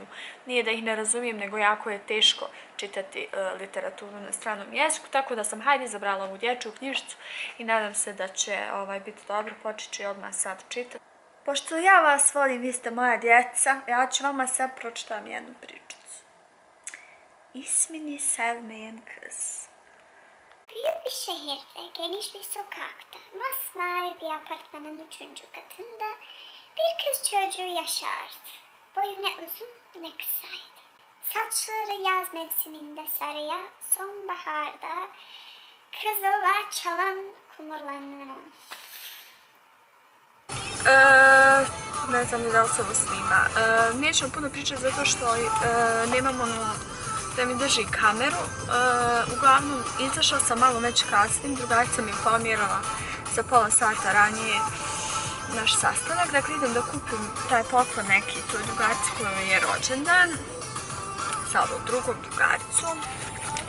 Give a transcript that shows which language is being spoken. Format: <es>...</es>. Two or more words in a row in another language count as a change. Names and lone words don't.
<bs>Nije da ih ne razumijem, nego jako je teško čitati literaturu na stranom jeziku, tako da sam izabrala ovu dječju knjižicu i nadam se da će biti dobro, počet ću odmah sad čitati. Pošto ja vas volim, vi ste moja djeca, ja ću vama sad pročitam jednu pričicu.</bs> <tr>İsmini sevmeyen kız. Büyük bir şehirde geniş bir sokakta masmavi bir apartmanın 3. katında bir kız çocuğu yaşardı. Boyu ne uzun ne kısaydı. Saçları yaz mevsiminde sarıya, sonbaharda kızıla çalan kumurlarına.</tr> <bs>Ne znam da li se ovo snima. Nećemo puno pričati zato što nemam da mi drži kameru. Uglavnom, izašla sam malo već kasnim, drugarica mi je pomjerala za pola sata ranije naš sastanak. Dakle, idem da kupim taj poklon neki toj drugarici kojoj je rođendan sa ovom drugom drugaricom.</bs>